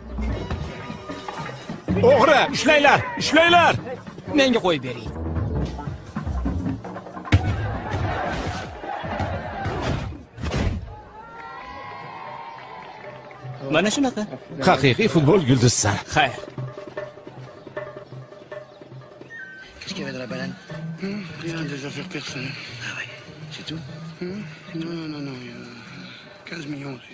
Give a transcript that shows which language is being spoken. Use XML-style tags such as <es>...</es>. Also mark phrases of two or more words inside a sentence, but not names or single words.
<uz>O'g'ri, ushlanglar. Menga qo'yib bering. Mana shunaqa. Haqiqiy futbol yulduzsan. Xayr.</uz> <fr>Qu'est-ce qu'il y avait dans la banane? Rien, des affaires personnelles. Ah ouais, c'est tout? Non, il y a 15 millions aussi.</fr>